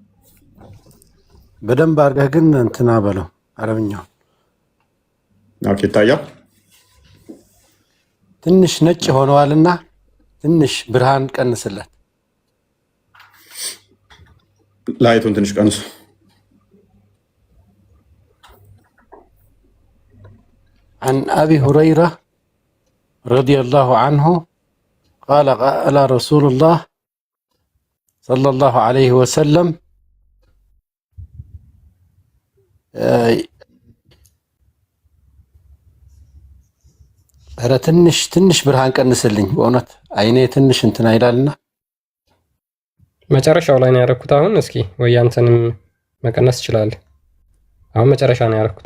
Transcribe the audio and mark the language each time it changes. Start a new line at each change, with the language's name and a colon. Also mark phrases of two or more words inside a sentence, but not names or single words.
Amharic: በደንብ አድርገህ ግን እንትና በለው አረብኛው። ኦኬ ይታያል። ትንሽ ነጭ ሆነዋልና ትንሽ ብርሃን ቀንስለት። ላይቱን ትንሽ ቀንሱ።
Arabic: عن أبي هريرة رضي الله عنه قال قال رسول الله صلى الله عليه وسلم
Amharic: ኧረ ትንሽ ብርሃን ቀንስልኝ በእውነት አይኔ ትንሽ እንትን አይላልና መጨረሻው ላይ ነው ያደረኩት። አሁን እስኪ ወይ አንተንም መቀነስ ትችላለህ። አሁን መጨረሻ ነው ያደረኩት።